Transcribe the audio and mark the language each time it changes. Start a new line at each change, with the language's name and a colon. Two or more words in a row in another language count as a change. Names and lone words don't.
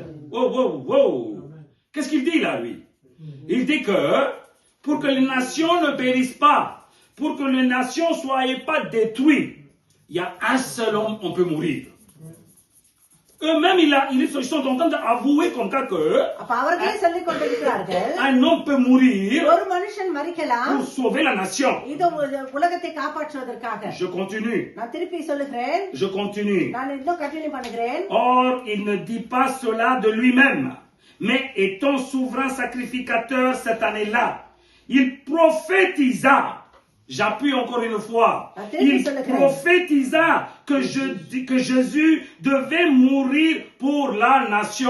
French: Wow. Qu'est-ce qu'il dit là, lui? Il dit que pour que les nations ne périssent pas, pour que les nations ne soient pas détruites, il y a un seul homme, on peut mourir. Eux-mêmes, ils sont en train d'avouer comme ça que
Tamil: அப்ப அவர்களே சொல்லிக் கொண்டிருக்கிறார்கள்,
French: un homme peut mourir
Tamil: ஒரு மனுஷன் மரிக்கலாம்
French: pour sauver la nation.
Tamil: இது உலகத்தை காப்பாற்றுவதற்காக.
French: Je continue.
Tamil: நான் திருப்பி சொல்லுகிறேன்,
French: Je continue.
Tamil: நான் இன்னும் கண்டினியூ பண்ணுகிறேன்.
French: Or, il ne dit pas cela de lui-même, mais étant souverain sacrificateur cette année-là, il prophétisa, j'appuie encore une fois, il prophétisa que Jésus devait mourir pour la nation.